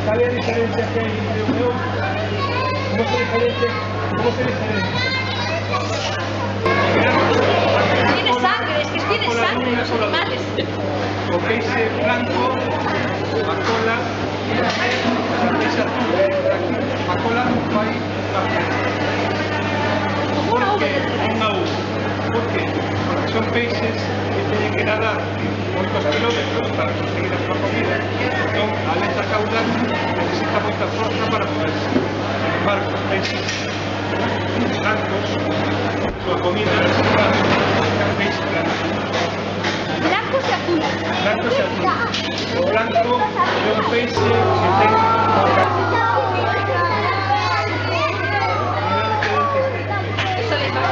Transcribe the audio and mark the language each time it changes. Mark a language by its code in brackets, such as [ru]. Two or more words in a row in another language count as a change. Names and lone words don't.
[es] diferencia que hay entre uno y otro? ¿Cómo se diferencia? Tiene sangre, es que tiene sangre los animales. [gl] O peixe blanco, a cola, a peixe azul, a cola vai café. Por que unha U? Por que? Porque son peixes que teñen que nadar moitos kilómetros para conseguir a súa comida. Entón, a aleta caudal necesita moita forza para moverse. [es] Sin embargo, [gl] os peixes blancos, a súa comida necesita peixe blanco. [es] Blancos y azules. [gl] Blanco e azul. O blanco é un peixe que ten [es] Eso le va.